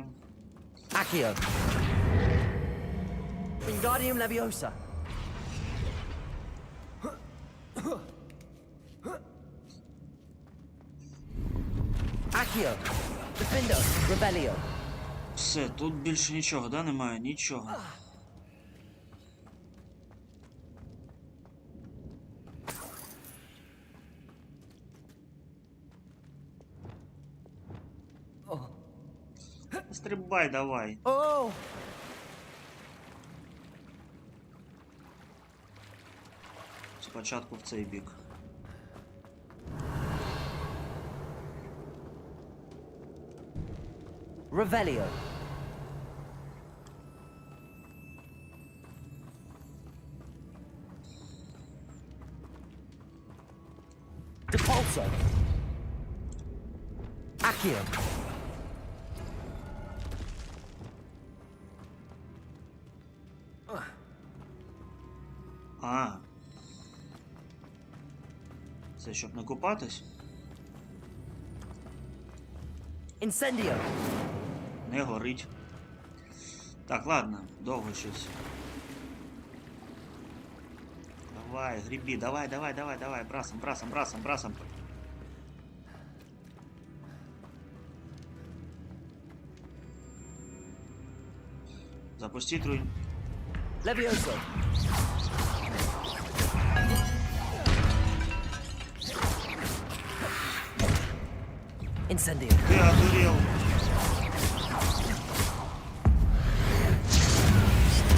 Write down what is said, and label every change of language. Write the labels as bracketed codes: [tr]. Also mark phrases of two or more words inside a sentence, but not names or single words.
[uk] Accio. Wingardium Leviosa. Accio. Defendo. Revelio. Все, тут більше нічого, да? Немає нічого. Стрибай давай. Oh. Спочатку в цей бік. Revelio. Depulso. Accio. А. Це щоб не купатись? Incendio. Не горить. Так, ладно, довго щось. Давай, грибі, давай, давай, давай, давай, брасом, брасом, брасом, брасом. Запустить руин. Levioso. Incendio. [ru] Ты одурел.